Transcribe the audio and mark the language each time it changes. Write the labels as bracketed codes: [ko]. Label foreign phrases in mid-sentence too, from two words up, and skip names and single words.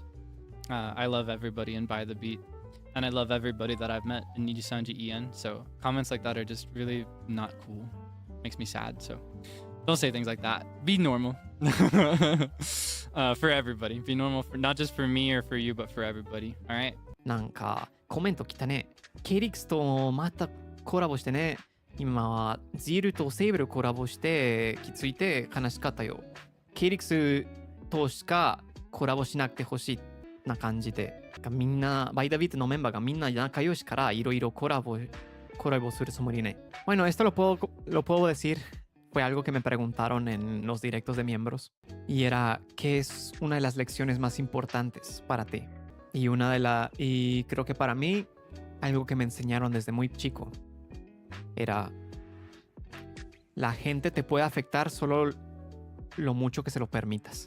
[en] I love everybody in By the Beat, and I love everybody that I've met in NIJISANJI EN. So comments like that are just really not cool. Makes me sad. So don't say things like that. Be normal. For everybody. Be normal for not just for me or for you, but for everybody. All right. [ja] なんかコメント来たね。ケリクスとまたコラボしてね。今はジールとセイブルコラボしてきついて悲しかったよ。ケリクスとしかコラボしなくてほしいな感じで。みんな、バイダビートのメンバーがみんな仲良しからいろいろコラボするつもりね。 [es] Bueno, esto lo puedo decir. Fue algo que me preguntaron en los directos de miembros. Y era, ¿qué es una de las lecciones más importantes para ti? Y creo que para mí, algo que me enseñaron desde muy chico era, la gente te puede afectar solo lo mucho que se lo permitas.